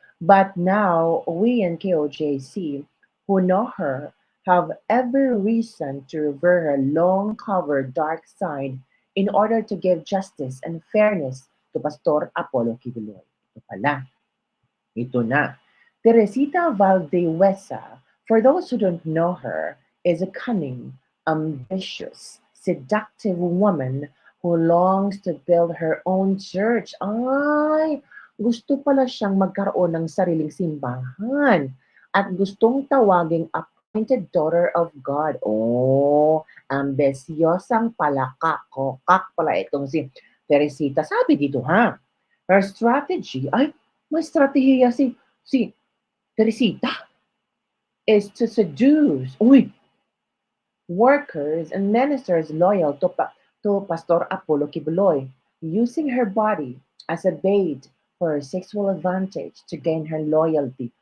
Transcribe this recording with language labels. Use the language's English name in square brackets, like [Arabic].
[English] But now we in KOJC who know her have every reason to revere her long covered dark side in order to give justice and fairness to Pastor Apollo Kibuloy. [Filipino] Ito pala. Ito na. [English] Teresita Valdewesa, for those who don't know her, is a cunning, ambitious, seductive woman who longs to build her own church. [Filipino] Ay, gusto pala siyang magkaroon ng sariling simbahan at gustong tawaging [English] appointed daughter of God. [Filipino] Oh, ambisyosang palaka. Kokak pala itong si Teresita. Sabi dito ha, [English] her strategy, [Filipino] ay, may strategiya si Teresita [English] is to seduce, uy, workers and ministers loyal to Pastor Apollo Quiboloy, using her body as a bait for her sexual advantage to gain her loyalty.